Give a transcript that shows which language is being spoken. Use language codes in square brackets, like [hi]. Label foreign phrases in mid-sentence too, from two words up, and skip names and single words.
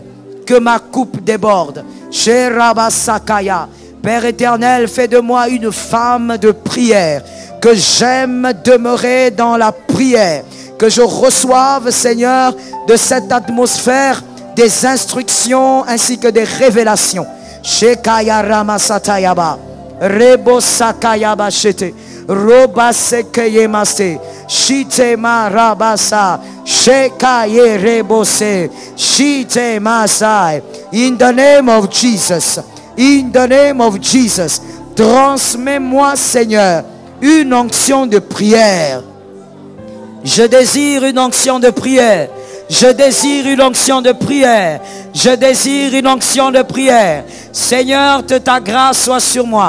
[fr] Que ma coupe déborde. Chez Rabba Sakaya. Père éternel, fais de moi une femme de prière. Que j'aime demeurer dans la prière. Que je reçoive, Seigneur, de cette atmosphère des instructions ainsi que des révélations. Shekaya Ramasatayaba. Rebo Sakayaba Shete. Roba Sekeyemase. Shitema Rabasa. Shekaye Rebose. Shitemasai. [en] In the name of Jesus. In the name of Jesus. [fr] Transmets-moi, Seigneur, une onction de prière. Je désire une onction de prière. Je désire une onction de prière. Je désire une onction de prière. Seigneur, que ta grâce soit sur moi.